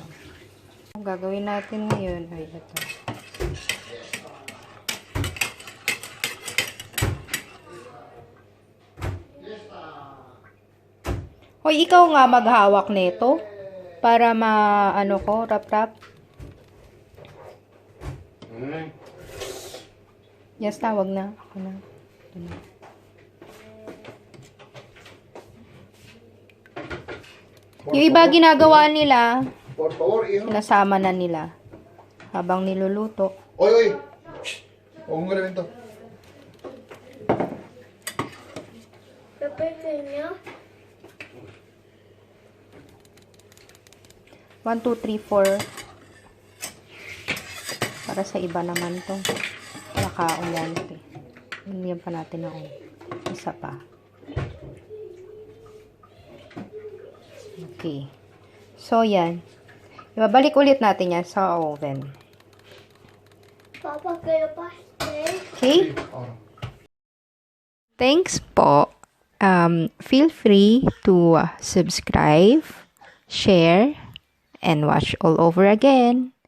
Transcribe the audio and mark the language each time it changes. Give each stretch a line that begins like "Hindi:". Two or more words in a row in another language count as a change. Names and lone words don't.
Filipino: Ang gagawin natin ngayon ay ito. Hoy, ikaw nga maghawak nito para ano ko, rap-rap. Yes, tawag na. Ako na. Ito na. Yung iba ginagawa nila,
Spanish: Por favor, hijo.
Filipino: sinasama na nila habang niluluto. Oy, oy. Huwag mong galawin to. Pequeño. 1, 2, 3, 4. Para sa iba naman to. Baka umonte. Yan pa natin na isa pa. Okay. So, yan. Ibabalik ulit natin yan sa oven. Papa, kaya pastel. Okay? Thanks po.
English: Feel free to subscribe, share, and watch all over again.